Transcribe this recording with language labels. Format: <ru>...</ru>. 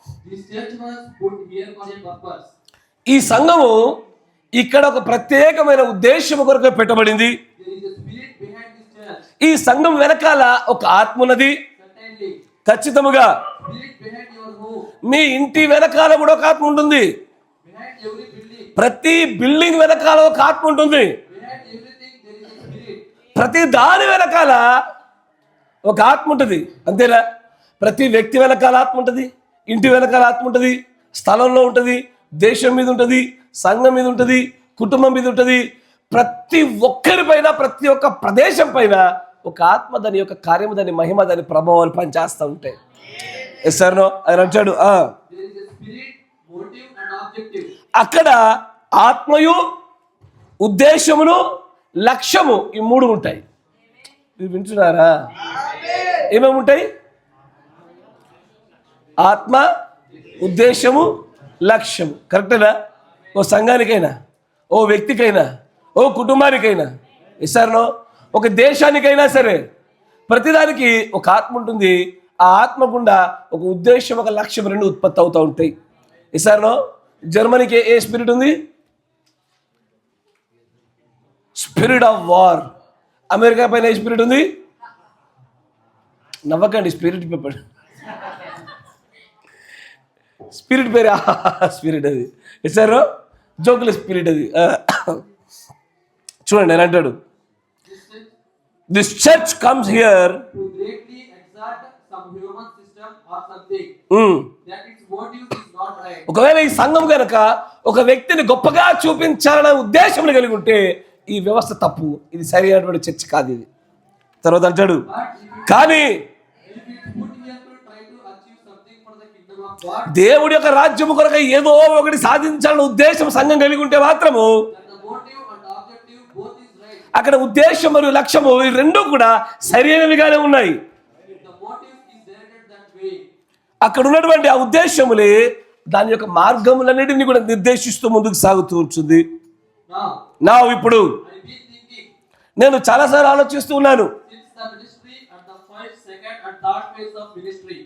<en>This church was put here for a purpose.</en> <te>ఈ సంఘము ఇక్కడ ఒక ప్రత్యేకమైన ఉద్దేశం కొరకు పెట్టబడింది.</te> <en>There is a spirit behind this church.</en> <te>ఈ సంఘం వెనకాల ఒక ఆత్మ ఉన్నది.</te> <en>Certainly,</en> <te>ఖచ్చితముగా</te> <en>spirit behind your home,</en> <te>మీ ఇంటి వెనకాల కూడా ఒక ఆత్మ ఉంటుంది.</te> <en>behind every building,</en> <te>ప్రతి బిల్డింగ్ వెనకాల ఒక ఆత్మ ఉంటుంది.</te> <en>behind everything there is a spirit.</en> <te>ప్రతి దాని వెనకాల ఒక ఆత్మ ఉంటుంది. అంతేనా? ప్రతి వ్యక్తి వెనకాల ఆత్మ ఉంటుంది, ఇంటి వెనకాల ఆత్మ ఉంటుంది, స్థలంలో ఉంటుంది, దేశం మీద ఉంటుంది, సంఘం మీద ఉంటుంది, కుటుంబం మీద ఉంటుంది. ప్రతి ఒక్కరి పైన, ప్రతి ఒక్క ప్రదేశం పైన ఒక ఆత్మ దాని యొక్క కార్యము, దాని మహిమ, దాని ప్రభావాలు పనిచేస్తూ ఉంటాయి. ఎస్ సార్ నో ఆయన అంటాడు.</te> <en>There is a spirit, motive and objective.</en> <te>అక్కడ ఆత్మయు, ఉద్దేశమును, లక్ష్యము ఈ మూడు ఉంటాయి. ఇది వింటున్నారా? ఏమేమి ఉంటాయి? ఆత్మ, ఉద్దేశము, లక్ష్యము. కరెక్టేనా? ఓ సంఘానికైనా, ఓ వ్యక్తికైనా, ఓ కుటుంబానికైనా, ఇస్తారనో ఒక దేశానికైనా సరే ప్రతిదానికి ఒక ఆత్మ ఉంటుంది. ఆ ఆత్మ గుండా ఒక ఉద్దేశం, ఒక లక్ష్యం రెండు ఉత్పత్తి అవుతూ ఉంటాయి. ఇస్తారనో జర్మనీకి ఏ స్పిరిట్ ఉంది?</te> <en>Spirit of war.</en> <te>అమెరికా పైన ఏ స్పిరిట్ ఉంది? నవ్వకండి, స్పిరిట్ పేపర్ స్పిరిట్ పేరు స్పిరిట్ అది. ఇస్తారో జోకుల స్పిరిట్ అది. చూడండి ఆయన అంటాడు,</te> <en>This church comes here To greatly exalt some human system or something, that its motive is not right.</en> <te>ఒకవేళ ఈ సంఘం కనుక ఒక వ్యక్తిని గొప్పగా చూపించాలనే ఉద్దేశం కలిగి ఉంటే ఈ వ్యవస్థ తప్పు, ఇది సరైనటువంటి చర్చ్ కాదు ఇది. తర్వాత అంటాడు, కానీ</te> <en>If it's put here to try to achieve something for the kingdom of God,</en> <te>దేవుడి యొక్క రాజ్యము కొరకు ఏదో ఒకటి సాధించాలనే ఉద్దేశం సంఘం కలిగి ఉంటే మాత్రము</te> <en>then the motive and objective both is right.</en> <te>అక్కడ ఉద్దేశం మరియు లక్ష్యము ఈ రెండు కూడా సరైనవిగానే ఉన్నాయి.</te> <en>If the motive is directed that way,</en> <te>అక్కడ ఉన్నటువంటి ఆ ఉద్దేశములే దాని యొక్క మార్గములన్నిటిని కూడా నిర్దేశిస్తూ ముందుకు సాగుతూ ఉంటుంది. నా ఇప్పుడు</te> <en>I've been thinking</en> <te>నేను చాలాసార్లు ఆలోచిస్తూ ఉన్నాను.</te> <en>since the ministry and the first, second and third phase of ministry.</en>